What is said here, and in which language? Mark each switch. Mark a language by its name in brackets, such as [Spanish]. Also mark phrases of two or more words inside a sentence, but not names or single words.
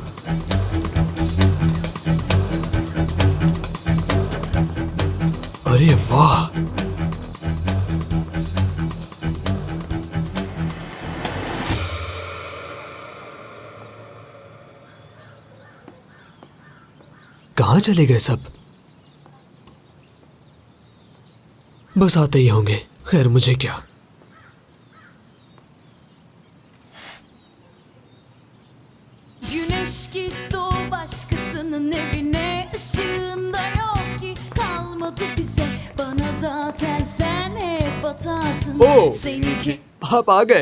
[Hindi] अरे वाह, कहाँ चले गए सब? बस आते ही होंगे, खैर मुझे क्या। [Turkish] Güneş gitti o başkasının evine, ışığında yok ki kalmadı bize. Bana zaten sen hep batarsın. ओ, Seninki [Hindi] आप आ गए।